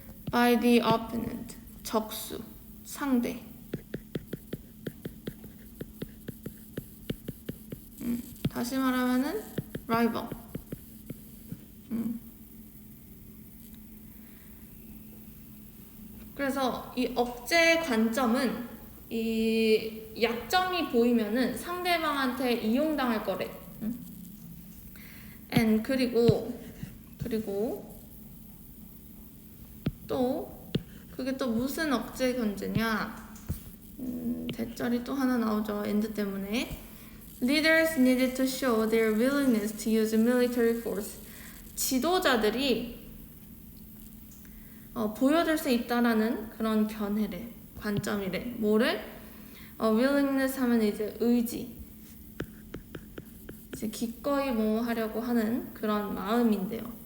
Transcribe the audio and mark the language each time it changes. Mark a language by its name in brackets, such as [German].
[English] by the opponent, [Korean] 적수, 상대. 다시 말하면은 rival. 그래서 이 억제 관점은 이 약점이 보이면은 상대방한테 이용당할 거래. and 그리고 또 그게 또 무슨 억제 견제냐? 대절이 또 하나 나오죠. and 때문에. [English] Leaders needed to show their willingness to use military force. [Korean] 지도자들이 보여줄 수 있다라는 그런 견해래, 관점이래. 뭐를? willingness 하면 이제 의지, 이제 기꺼이 뭐 하려고 하는 그런 마음인데요.